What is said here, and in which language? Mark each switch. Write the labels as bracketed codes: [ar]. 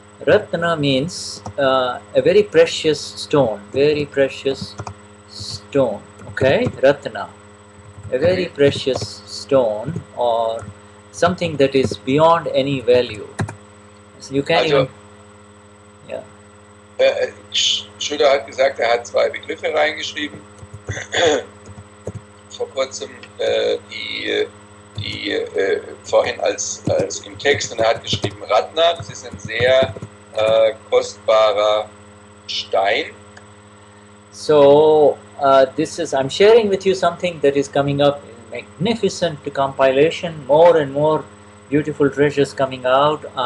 [en] Ratna means a very precious stone. Very precious stone. Okay? Ratna. A very precious stone, or something that is beyond any value. So you can't even... Yeah. [de] Shuddha hat gesagt, er hat 2 Begriffe reingeschrieben. Vor kurzem die vorhin als im Text, und er hat geschrieben Ratna, das ist ein sehr kostbarer Stein. [en] So I'm sharing with you something that is coming up in magnificent compilation, more and more beautiful treasures coming out.